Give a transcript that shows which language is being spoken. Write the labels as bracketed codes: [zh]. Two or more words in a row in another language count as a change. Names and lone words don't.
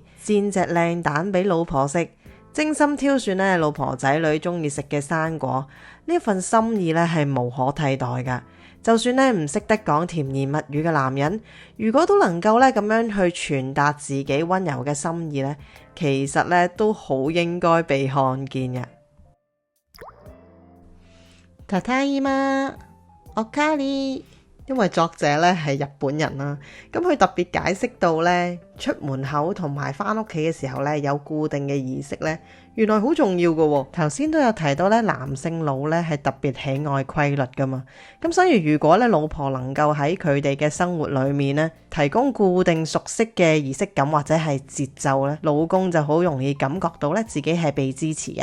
[yue] 煎隻靚蛋俾老婆食，精心挑選呢老婆仔女中意食嘅生果，呢份心意呢係無可替代噶。就算呢唔識得講甜言蜜語嘅男人，如果都能夠呢咁樣去傳達自己溫柔嘅心意呢，其實呢都好應該被看見嘅。 [ja] ただいまおかわり [yue] 因為作者咧係日本人啦，咁佢特別解釋到咧出門口同埋翻屋企嘅時候咧有固定嘅儀式咧，原來好重要㗎喎。頭先都有提到咧，男性腦咧係特別喜愛規律㗎嘛，咁所以如果咧老婆能夠喺佢哋嘅生活裏面咧提供固定熟悉嘅儀式感或者係節奏咧，老公就好容易感覺到咧自己係被支持嘅。